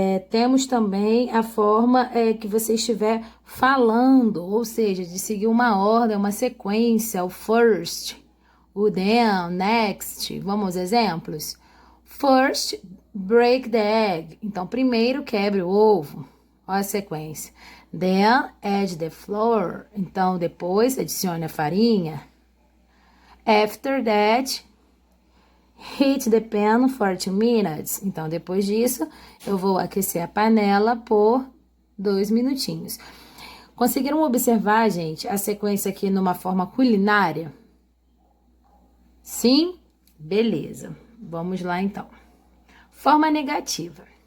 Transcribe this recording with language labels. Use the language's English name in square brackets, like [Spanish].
[Portuguese] Temos também a forma que você estiver falando, ou seja, de seguir uma ordem, uma sequência, o first, o then, next. Vamos aos exemplos? [English] First, break the egg. [Portuguese] Então, primeiro quebre o ovo. Olha a sequência. [English] Then, add the flour. [Portuguese] Então, depois, adicione a farinha. [English] After that, heat the pan for 2 minutes. [Portuguese] Então, depois disso, eu vou aquecer a panela por 2 minutinhos. Conseguiram observar, gente, a sequência aqui numa forma culinária? Sim? Beleza. Vamos lá, então. Forma negativa.